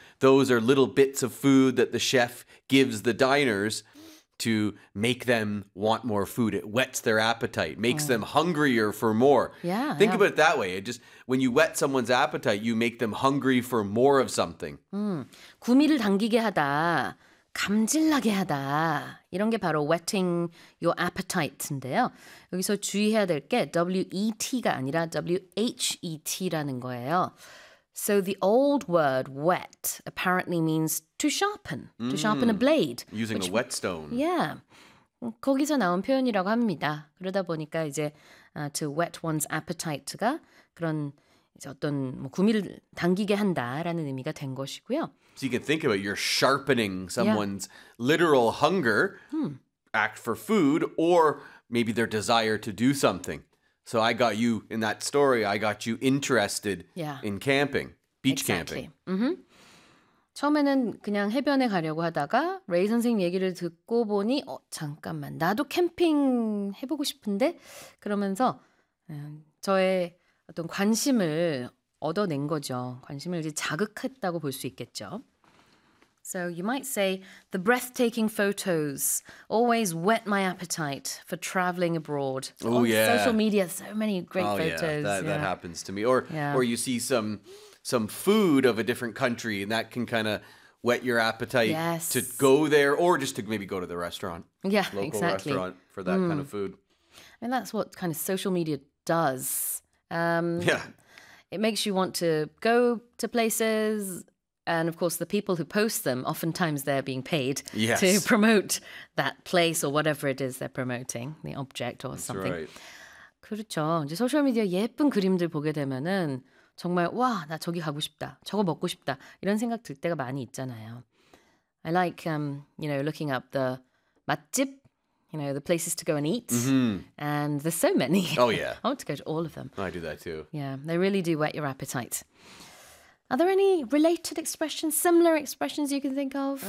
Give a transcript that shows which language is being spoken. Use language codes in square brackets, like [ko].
[en] Those are little bits of food that the chef gives the diners to make them want more food. It whets their appetite, makes them hungrier for more. Yeah. Think about it that way. It just, when you whet someone's appetite, you make them hungry for more of something. [ko] 구미를 당기게 하다, 감질나게 하다. 이런 게 바로 [en] wetting your appetite [ko] 인데요. 여기서 주의해야 될 게 W-E-T가 아니라 W-H-E-T라는 거예요. [en] So the old word wet apparently means to sharpen, to sharpen a blade. Using a whetstone. Yeah. [ko] 거기서 나온 표현이라고 합니다. 그러다 보니까 이제 [en] to wet one's appetite [ko] 가 그런 이제 어떤 뭐 구미를 당기게 한다라는 의미가 된 것이고요. [en] So you can think about you're sharpening someone's literal hunger act for food or maybe their desire to do something. So I got you in that story. I got you interested in camping, beach camping. Mm-hmm. [ko] 처음에는 그냥 해변에 가려고 하다가 레이 선생 얘기를 듣고 보니 잠깐만 나도 캠핑 해보고 싶은데 그러면서 저의 어떤 관심을 얻어낸 거죠. 관심을 이제 자극했다고 볼 수 있겠죠. [en] So you might say the breathtaking photos always whet my appetite for traveling abroad. Oh, yeah. Social media, so many great photos. Yeah. That happens to me. Or you see some food of a different country and that can kind of whet your appetite to go there or just to maybe go to the restaurant. Yeah, local exactly. Local restaurant for that kind of food. And that's what kind of social media does. It makes you want to go to places. And of course, the people who post them, oftentimes they're being paid to promote that place or whatever it is they're promoting, the object or That's something. Right. [ko] 그렇죠. 이제 소셜 미디어 예쁜 그림들 보게 되면은 정말 와, 나 저기 가고 싶다. 저거 먹고 싶다. 이런 생각 들 때가 많이 있잖아요. [en] I like looking up the 맛집, the places to go and eat. Mm-hmm. And there's so many. Oh yeah. I want to go to all of them. I do that too. Yeah, they really do whet your appetite. Are there any related expressions, similar expressions you can think of?